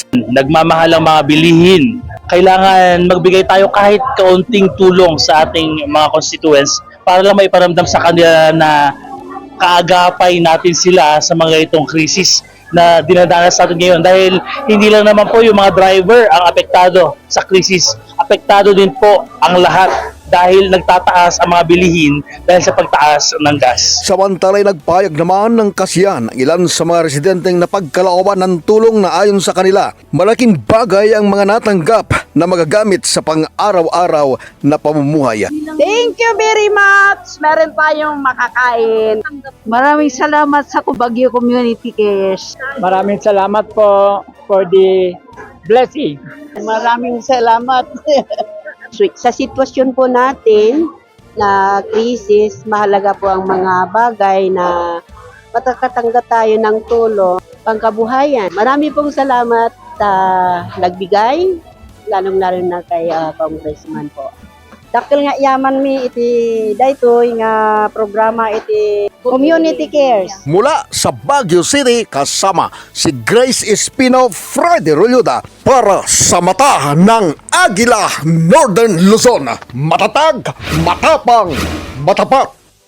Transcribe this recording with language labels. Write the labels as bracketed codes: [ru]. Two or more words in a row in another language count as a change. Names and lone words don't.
[tl] Nagmamahal ang mga bilihin. Kailangan magbigay tayo kahit kaunting tulong sa ating mga constituents para lang maiparamdam sa kanila na kaagapay natin sila sa mga itong krisis na dinadanas natin ngayon, dahil hindi lang naman po yung mga driver ang apektado sa krisis, apektado din po ang lahat dahil nagtataas ang mga bilihin dahil sa pagtaas ng gas. Samantalay nagpahayag naman ng kasiyan ang ilan sa mga residenteng napagkalooban ng tulong na ayon sa kanila, malaking bagay ang mga natanggap na magagamit sa pang-araw-araw na pamumuhay. [en] Thank you very much! [tl] Meron tayong makakain. Maraming salamat sa Baguio Community Cares. Maraming salamat po [en] for the blessing. [tl] Maraming salamat. Sa sitwasyon po natin na krisis, mahalaga po ang mga bagay na matakatanggap tayo ng tulong pangkabuhayan. Marami pong salamat sa nagbigay, lalong-lalo na kay Congressman po. [ilo] Dakil nga yaman mi iti daytoy nga programa iti Community Cares. [tl] Mula sa Baguio City, kasama si Grace Espino, Friday Roluda para sa mata ng Agila, Northern Luzon. Matatag, matapang, matapat.